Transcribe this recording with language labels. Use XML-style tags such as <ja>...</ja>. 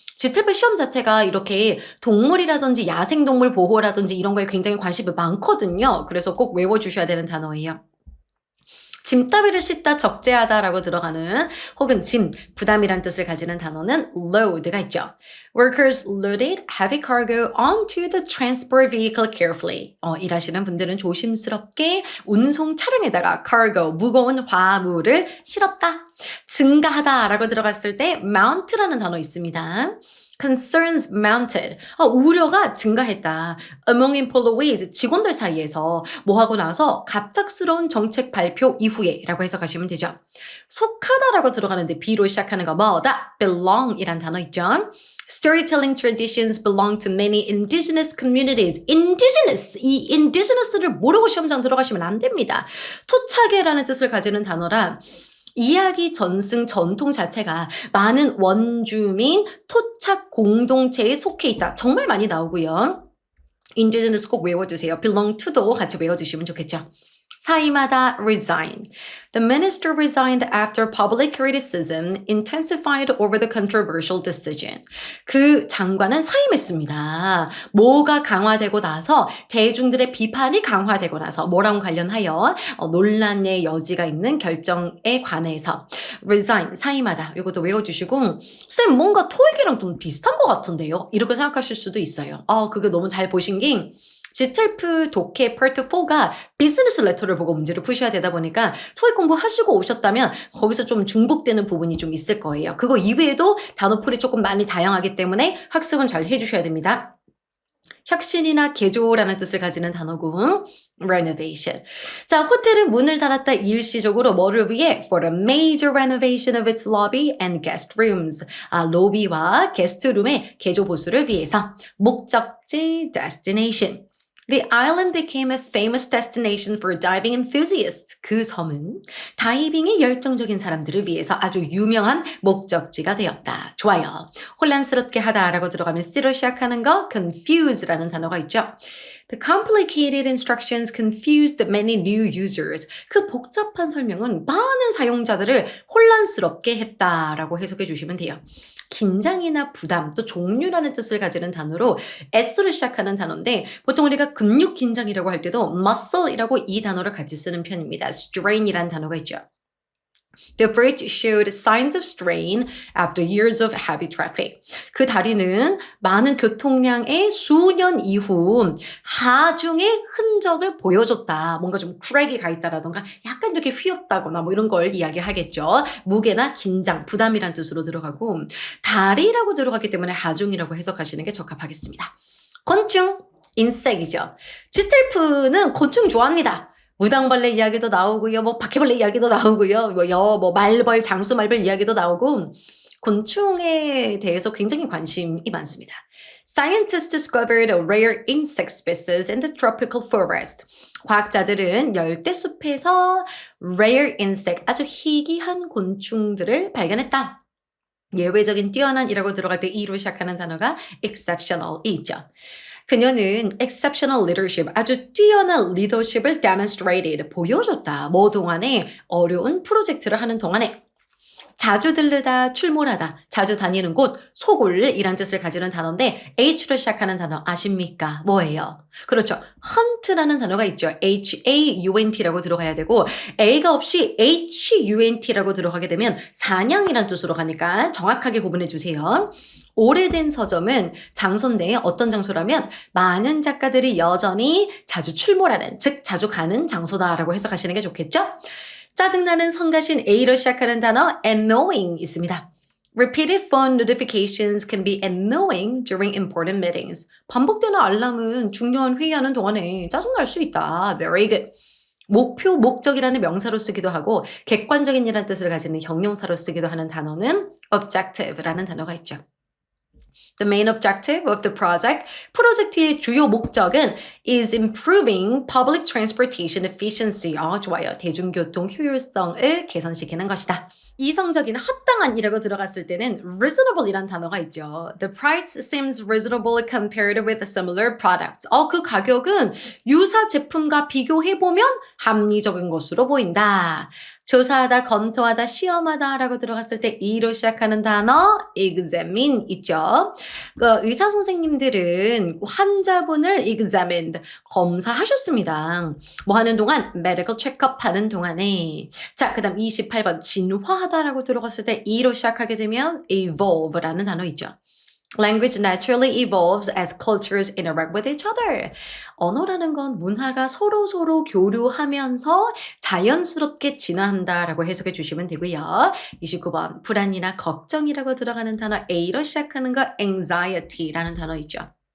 <ko>GTLP 시험 자체가 이렇게 동물이라든지 야생동물 보호라든지 이런 거에 굉장히 관심이 많거든요. 그래서 꼭 외워주셔야 되는 단어예요. 짐더미를 싣다 적재하다라고 들어가는 혹은 짐, 부담이란 뜻을 가지는 단어는 load가 있죠.</ko> <en>Workers loaded heavy cargo onto the transport vehicle carefully.</en> <ko>일하시는 분들은 조심스럽게 운송 차량에다가 cargo, 무거운 화물을 실었다. 증가하다라고 들어갔을 때 mount라는 단어 있습니다.</ko> <en>Concerns mounted.</en> <ko>우려가 증가했다.</ko> <en>Among employees,</en> <ko>직원들 사이에서 뭐 하고 나서 갑작스러운 정책 발표 이후에 라고 해석하시면 되죠. 속하다라고 들어가는데 B로 시작하는 거 뭐다? belong 이란 단어 있죠.</ko> <en>Storytelling traditions belong to many indigenous communities.</en> <ko>indigenous, 이 indigenous를 모르고 시험장 들어가시면 안 됩니다. 토착계라는 뜻을 가지는 단어라 이야기 전승 전통 자체가 많은 원주민 토착 공동체에 속해 있다. 정말 많이 나오고요. indigenous 꼭 외워두세요. belong to도 같이 외워두시면 좋겠죠. 사임하다 resign.</ko> <en>The minister resigned after public criticism intensified over the controversial decision.</en> <ko>그 장관은 사임했습니다. 뭐가 강화되고 나서 대중들의 비판이 강화되고 나서 뭐랑 관련하여 논란의 여지가 있는 결정에 관해서 resign, 사임하다. 이것도 외워주시고 쌤 뭔가 토익이랑 좀 비슷한 것 같은데요? 이렇게 생각하실 수도 있어요. 그게 너무 잘 보신 게 GTLP 독해 파트 4가 비즈니스 레터를 보고 문제를 푸셔야 되다 보니까 토익 공부하시고 오셨다면 거기서 좀 중복되는 부분이 좀 있을 거예요. 그거 이외에도 단어풀이 조금 많이 다양하기 때문에 학습은 잘 해주셔야 됩니다. 혁신이나 개조라는 뜻을 가지는 단어고 renovation. 자, 호텔은 문을 닫았다 일시적으로 뭐를 위해?</ko> <en>For a major renovation of its lobby and guest rooms.</en> <ko>로비와 게스트룸의 개조 보수를 위해서. 목적지 destination.</ko> <en>The island became a famous destination for diving enthusiasts.</en> <ko>그 섬은 다이빙에 열정적인 사람들을 위해서 아주 유명한 목적지가 되었다. 좋아요. 혼란스럽게 하다라고 들어가면 C로 시작하는 거 confuse라는 단어가 있죠.</ko> <en>The complicated instructions confused many new users.</en> <ko>그 복잡한 설명은 많은 사용자들을 혼란스럽게 했다라고 해석해 주시면 돼요. 긴장이나 부담, 또 종류라는 뜻을 가지는 단어로 S로 시작하는 단어인데 보통 우리가 근육 긴장이라고 할 때도 muscle이라고 이 단어를 같이 쓰는 편입니다. strain이라는 단어가 있죠.</ko> <en>The bridge showed signs of strain after years of heavy traffic.</en> <ko>그 다리는 많은 교통량의 수년 이후 하중의 흔적을 보여줬다. 뭔가 좀 크랙이 가 있다라던가 약간 이렇게 휘었다거나 뭐 이런 걸 이야기하겠죠. 무게나 긴장, 부담이란 뜻으로 들어가고 다리라고 들어가기 때문에 하중이라고 해석하시는 게 적합하겠습니다. 곤충, 인섹이죠. GTLP는 곤충 좋아합니다. 무당벌레 이야기도 나오고요. 뭐 바퀴벌레 이야기도 나오고요. 말벌, 장수말벌 이야기도 나오고 곤충에 대해서 굉장히 관심이 많습니다.</ko> <en>Scientists discovered a rare insect species in the tropical forest.</en> <ko>과학자들은 열대숲에서</ko> <en>rare insect,</en> <ko>아주 희귀한 곤충들을 발견했다. 예외적인 뛰어난이라고 들어갈 때 E로 시작하는 단어가 exceptional이 있죠. 그녀는</ko> <en>exceptional leadership,</en> <ko>아주 뛰어난 리더십을 demonstrated, 보여줬다. 뭐 동안에 어려운 프로젝트를 하는 동안에 자주 들르다, 출몰하다, 자주 다니는 곳, 소굴이란 뜻을 가지는 단어인데 H로 시작하는 단어 아십니까? 뭐예요? 그렇죠. hunt라는 단어가 있죠. H-A-U-N-T라고 들어가야 되고 A가 없이 H-U-N-T라고 들어가게 되면 사냥이란 뜻으로 가니까 정확하게 구분해 주세요. 오래된 서점은 장소인데 어떤 장소라면 많은 작가들이 여전히 자주 출몰하는, 즉 자주 가는 장소다라고 해석하시는 게 좋겠죠? 짜증나는 성가신 A로 시작하는 단어 annoying 있습니다.</ko> <en>Repeated phone notifications can be annoying during important meetings.</en> <ko>반복되는 알람은 중요한 회의하는 동안에 짜증날 수 있다.</ko> <en>Very good.</en> <ko>목표, 목적이라는 명사로 쓰기도 하고 객관적인이라는 뜻을 가지는 형용사로 쓰기도 하는 단어는 objective라는 단어가 있죠.</ko> <en>The main objective of the project,</en> <ko>프로젝트의 주요 목적은</ko> <en>is improving public transportation efficiency.</en> <ko>좋아요. 대중교통 효율성을 개선시키는 것이다. 이성적인 합당한이라고 들어갔을 때는 reasonable이란 단어가 있죠.</ko> <en>The price seems reasonable compared with similar products.</en> <ko>그 가격은 유사 제품과 비교해보면 합리적인 것으로 보인다. 조사하다, 검토하다, 시험하다 라고 들어갔을 때 E로 시작하는 단어 examine 있죠. 그 의사 선생님들은 환자분을 examined, 검사하셨습니다. 뭐 하는 동안? medical check-up 하는 동안에. 자, 그 다음 28번 진화하다 라고 들어갔을 때 E로 시작하게 되면 evolve라는 단어 있죠.</ko> <en>Language naturally evolves as cultures interact with each other.</en> <ko>언어라는 건 문화가 서로 교류하면서 자연스럽게 진화한다라고 해석해 주시면 되고요. 29번 불안이나 걱정이라고 들어가는 단어 A로 시작하는 거 anxiety라는 단어 있죠.</ko>